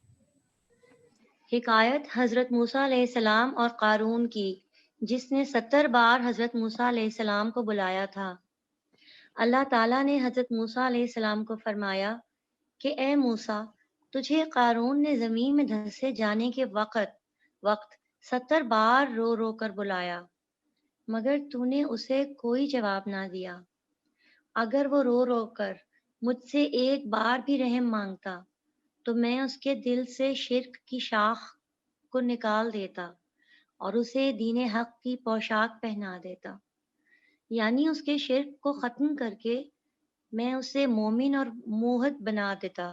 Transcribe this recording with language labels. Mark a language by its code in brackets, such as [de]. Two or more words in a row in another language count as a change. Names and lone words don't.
[ur] حکایت حضرت موسیٰ علیہ السلام اور قارون کی، جس نے 70 بار حضرت موسیٰ علیہ السلام کو بلایا تھا. اللہ تعالیٰ نے حضرت موسیٰ علیہ السلام کو فرمایا کہ اے موسیٰ، تجھے قارون نے زمین میں دھنسے جانے کے وقت 70 بار رو رو کر بلایا، مگر تو نے اسے کوئی جواب نہ دیا. اگر وہ رو رو کر مجھ سے ایک بار بھی رحم مانگتا تو میں اس کے دل سے شرک کی شاخ کو نکال دیتا اور اسے دین حق کی پوشاک پہنا دیتا، یعنی اس کے شرک کو ختم کر کے میں اسے مومن اور موحد بنا دیتا.